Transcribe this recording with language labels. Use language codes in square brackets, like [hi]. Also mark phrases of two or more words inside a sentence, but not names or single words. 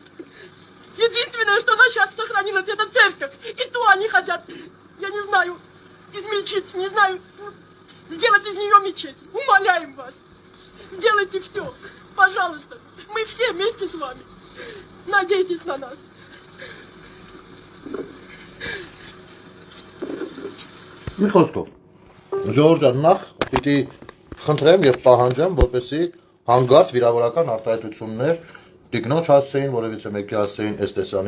[ru] Единственное, что у нас сейчас сохранилось, это церковь. И то они хотят, я не знаю, измельчить, не знаю, сделать из нее мечеть. Умоляем вас, сделайте все, пожалуйста. Мы все вместе с вами. Надейтесь на нас. [hy] Մի խոսքով, Ժողովուրդ ջան, նախ պիտի խնդրեմ եւ պահանջեմ, որպեսզի հանգարց վիրավորական արտահայտություններ տիկնոջ հասցեին, որևիցե մեկի հասցեին այս տեսանի